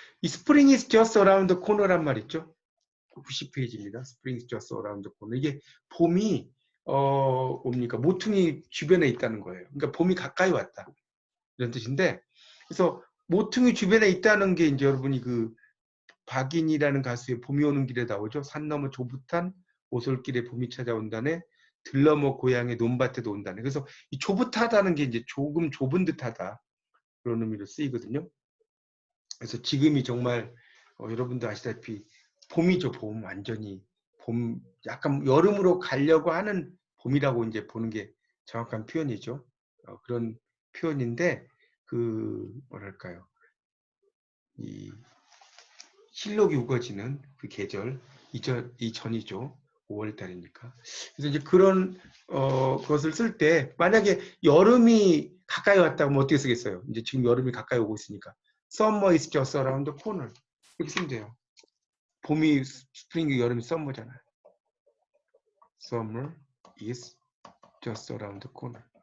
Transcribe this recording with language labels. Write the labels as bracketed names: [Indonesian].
[English] 이 Spring is just around the corner란 [Korean] 말 있죠? 90페이지입니다. [English] Spring is just around the corner. [Korean] 이게 봄이 뭡니까? 모퉁이 주변에 있다는 거예요. 그러니까 봄이 가까이 왔다. 이런 뜻인데, 그래서 모퉁이 주변에 있다는 게 이제 여러분이 그 박인이라는 가수의 봄이 오는 길에 나오죠. 산 너머 조붓한 오솔길에 봄이 찾아온다네. 들러머 고향의 논밭에도 온다네. 그래서 이 조붓하다는 게 이제 조금 좁은 듯하다 그런 의미로 쓰이거든요. 그래서 지금이 정말 여러분도 아시다시피 봄이죠. 봄 완전히 봄 약간 여름으로 가려고 하는 봄이라고 이제 보는 게 정확한 표현이죠. 그런 표현인데 그 뭐랄까요? 이 실록이 우거지는 그 계절 이전이죠. 5월 달이니까. 그래서 이제 그런 것을 쓸 때 만약에 여름이 가까이 왔다면 어떻게 쓰겠어요? 이제 지금 여름이 가까이 오고 있으니까 [English] Summer is just around the corner [Korean] 이렇게 쓰면 돼요. 봄이 스프링이 여름이 썸머잖아요. [English] Summer is just around the corner.